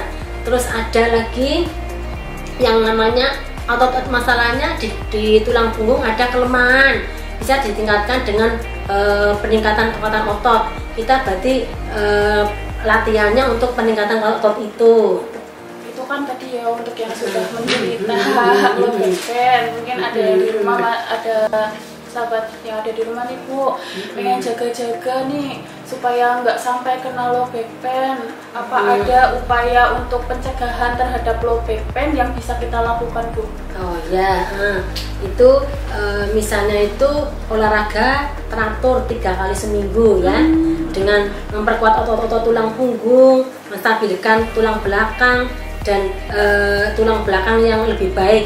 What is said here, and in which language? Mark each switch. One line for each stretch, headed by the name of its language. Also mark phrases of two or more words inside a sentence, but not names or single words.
Indonesian: Terus ada lagi yang namanya otot masalahnya di tulang punggung ada kelemahan, bisa ditingkatkan dengan peningkatan kekuatan otot. Kita berarti latihannya untuk peningkatan otot itu. Itu kan tadi ya untuk yang sudah menderita
English: low back pain.
Indonesian: Mungkin ada yang di rumah, ada sahabat yang ada di rumah nih Bu, pengen jaga-jaga nih supaya nggak sampai kena
English: low back pain.
Indonesian: Apa ada upaya untuk pencegahan terhadap
English: low back pain
Indonesian: yang bisa kita lakukan Bu? Oh ya, itu misalnya itu olahraga teratur 3 kali seminggu ya, dengan memperkuat otot-otot tulang punggung, menstabilkan tulang belakang dan tulang belakang yang lebih baik.